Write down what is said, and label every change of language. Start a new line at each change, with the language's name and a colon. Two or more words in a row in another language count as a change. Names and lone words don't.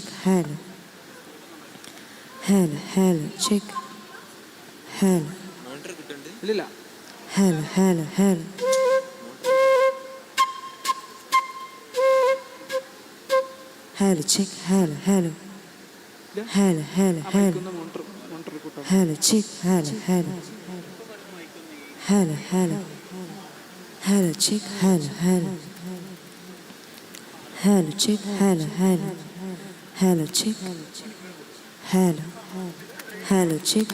English: Hello. Hello, hello, check. Hello.
Malayalam: മോണിറ്റർ കിട്ടുന്നുണ്ട്. ഇല്ലില്ല.
English: Hello, hello, hello. Hello, check. Hello, hello. Hello, hello, hello.
Malayalam: മോണിറ്റർ കൂട്ടാം.
English: Hello, check. Hello, hello. Hello, hello. Hello, check. Hello, hello. Hello, check. Hello, hello. Hello, check. Hello. Hello, check.